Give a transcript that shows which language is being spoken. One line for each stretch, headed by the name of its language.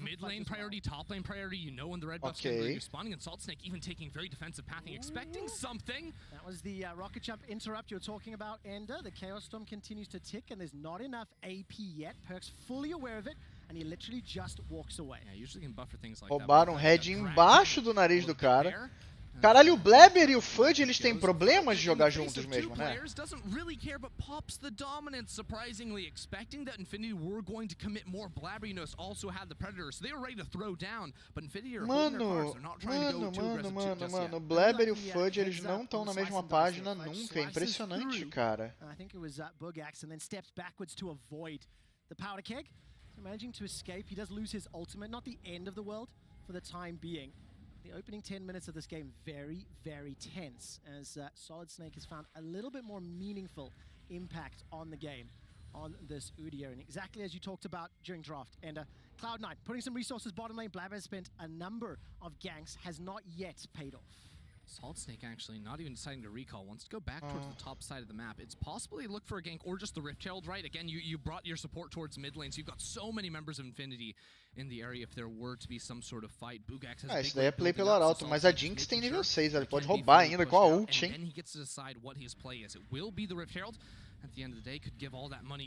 English: Mid lane priority, top lane priority. You know when the red buff's going to be responding, and Salt Snake even taking very defensive pathing, expecting something. That was the rocket jump interrupt you were talking about, Ender. The Chaos Storm continues to tick, and there's not enough AP yet. Perks fully aware of it, and he literally just walks away. Yeah, usually can buffer things like
Portuguese: Roubaram um head embaixo do nariz do cara. Caralho, o Blabber e o Fudge, eles têm problemas de jogar juntos mesmo, né?
English: Doesn't really care, but pops the dominance, surprisingly, expecting that Infinity were going to commit more. Blabber, you know, also had the Predator, so they were ready to throw down, but Infinity are holding their cards. They're not trying to go too aggressive just yet.
Portuguese: O Blabber e o Fudge, eles não estão na mesma página nunca. É impressionante, cara.
English: I think it was Bugax, and then steps backwards to avoid the powder keg. Managing to escape, he does lose his ultimate. Not the end of the world for the time being. The opening 10 minutes of this game very, very tense, as Solid Snake has found a little bit more meaningful impact on the game on this Udyr. And exactly as you talked about during draft, and Cloud9 putting some resources bottom lane. Blabber has spent a number of ganks, has not yet paid off. Salt Snake actually not even deciding to recall, wants to go back towards the top side of the map. It's possible they look for a gank or just the Rift Herald, right? Again, you brought your support towards mid lane, so you've got so many members of Infinity in the area if there were to be some sort of fight. Bugax has
Portuguese: isso daí é play pelo arauto, mas a Jinx tem nível 6, ele pode roubar ainda com a ult, hein?
English: He gets to decide what his play is. It will be the Rift Herald. At the end of the day, could give all that money.